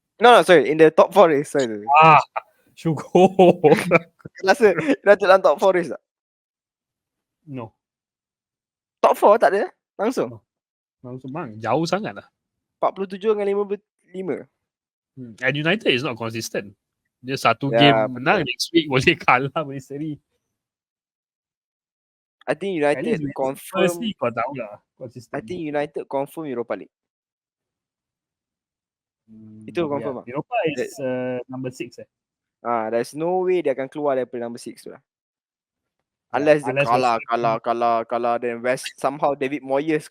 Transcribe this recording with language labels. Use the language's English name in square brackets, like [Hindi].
[English] No, sorry, in the top 4 race. Sorry. [Malay] Syukur. Rasa United dalam top 4 race tak? [English] No. [Malay] Top 4 tak ada? Langsung? Langsung bang, jauh sangat lah. 47 dengan 55. [English] And United is not consistent. [Malay] Dia satu game menang, [English] next week [Malay] boleh kalah, boleh seri. [English] I think United confirm. [Malay] Firstly, kau tahu lah. [English] I think United confirm Europa League. [Malay] Itu confirm lah. [English] Europa is number 6 there's no way [Malay] dia akan keluar daripada number 6 tu lah. Unless dia kalah then West somehow David Moyes.